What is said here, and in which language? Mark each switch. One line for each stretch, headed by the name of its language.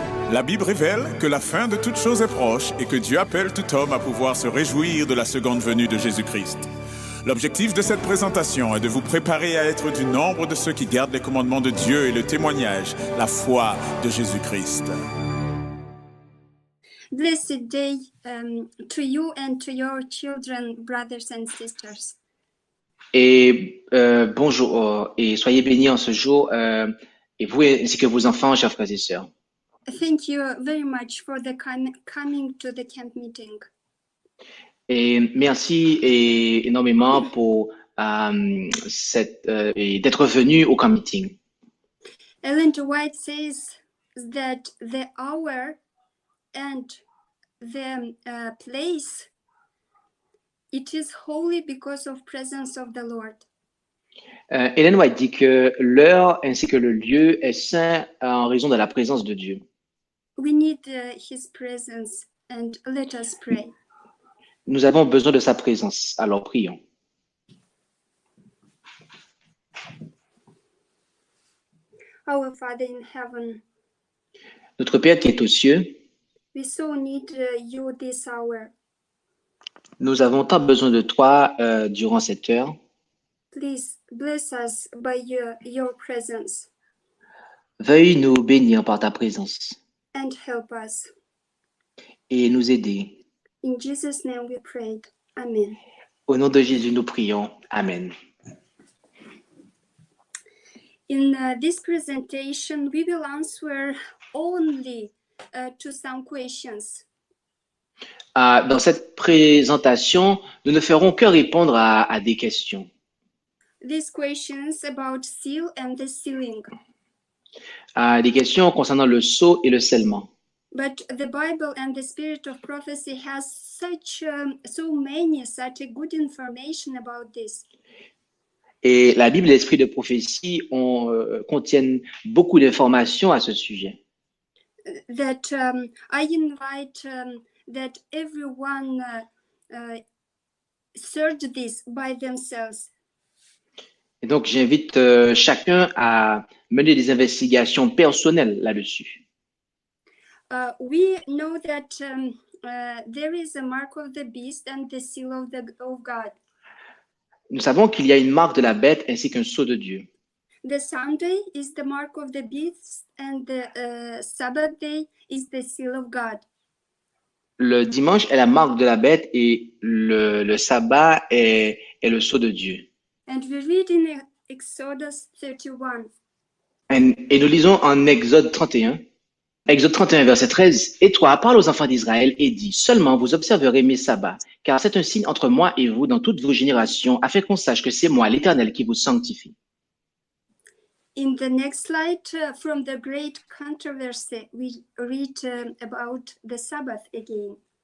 French: La Bible révèle que la fin de toute chose est proche et que Dieu appelle tout homme à pouvoir se réjouir de la seconde venue de Jésus-Christ. L'objectif de cette présentation est de vous préparer à être du nombre de ceux qui gardent les commandements de Dieu et le témoignage, la foi de Jésus-Christ.
English: Blessed day to you and to your children, brothers and sisters.
French: Et bonjour, et soyez bénis en ce jour, et vous ainsi que vos enfants, chers frères et sœurs.
English: Thank you very much for the coming to the camp meeting.
French: Et merci énormément pour d'être venu au camp meeting.
English: Ellen G. White says that the hour and the place, it is holy because of presence of the Lord.
French: Ellen White dit que l'heure ainsi que le lieu est saint en raison de la présence de Dieu.
English: We need his presence, and let us pray.
French: Nous avons besoin de sa présence, alors prions.
English: Our Father in heaven,
French: Notre Père qui est aux cieux,
English: we so need you this hour.
French: nous avons tant besoin de toi durant cette heure.
English: Please bless us by your presence
French: Veuille nous bénir par ta présence
English: and help us.
French: et nous aider.
English: In Jesus' name we prayed. Amen.
French: Au nom de Jésus, nous prions. Amen.
English: In this presentation, we will answer only to some questions.
French: Dans cette présentation, nous ne ferons que répondre à des questions.
English: These questions about seal and the sealing.
French: Des questions concernant le sceau et le scellement.
English: But the Bible and the Spirit of Prophecy has such a good information about this.
French: Et la Bible et l'Esprit de prophétie contiennent beaucoup d'informations à ce sujet.
English: That I invite that everyone search this by themselves.
French: Et donc, j'invite chacun à mener des investigations personnelles là-dessus.
English: We know that there is a mark of the beast and the seal of God.
French: Nous savons qu'il y a une marque de la bête ainsi qu'un sceau de Dieu.
English: The Sunday is the mark of the beast and the Sabbath day is the seal of God.
French: Le dimanche est la marque de la bête et le sabbat est le sceau de Dieu.
English: And we read in Exodus 31.
French: Et nous lisons en Exode 31. Exode 31, verset 13. « Et toi, parle aux enfants d'Israël et dis, seulement vous observerez mes sabbats, car c'est un signe entre moi et vous dans toutes vos générations, afin qu'on sache que c'est moi, l'Éternel, qui vous sanctifie. »
English: In the next slide, from the great controversy, we read about the Sabbath again.